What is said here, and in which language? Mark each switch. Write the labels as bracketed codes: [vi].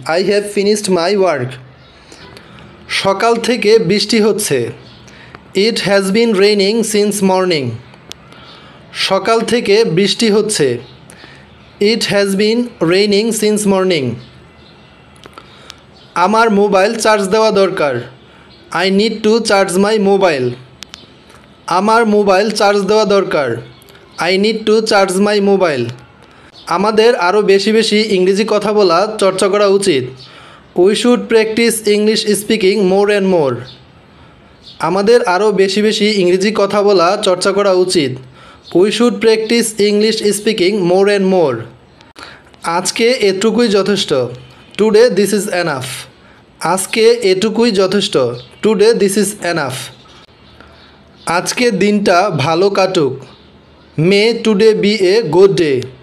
[en] I have finished my work. [bn] সকাল থেকে বৃষ্টি হচ্ছে। [en] It has been raining since morning. [bn] সকাল থেকে বৃষ্টি হচ্ছে। [en] It has been raining since morning. [bn] আমার মোবাইল চার্জ দেওয়া দরকার। [en] I need to charge my mobile. [bn] আমার মোবাইল চার্জ দেওয়া দরকার। [en] I need to charge my mobile. [bn] আমাদের আরও বেশি বেশি ইংরেজি কথা বলা চর্চা করা উচিত। [en] We should practice English speaking more and more. [bn] আমাদের আরও বেশি বেশি ইংরেজি কথা বলা চর্চা করা উচিত। [en] We should practice English speaking more and more. [bn] আজকে এটুকুই যথেষ্ট। [en] Today this is enough. [bn] আজকে এটুকুই যথেষ্ট। [en] Today this is enough. [bn] আজকের দিনটা ভালো কাটুক। [en] May today be a good day.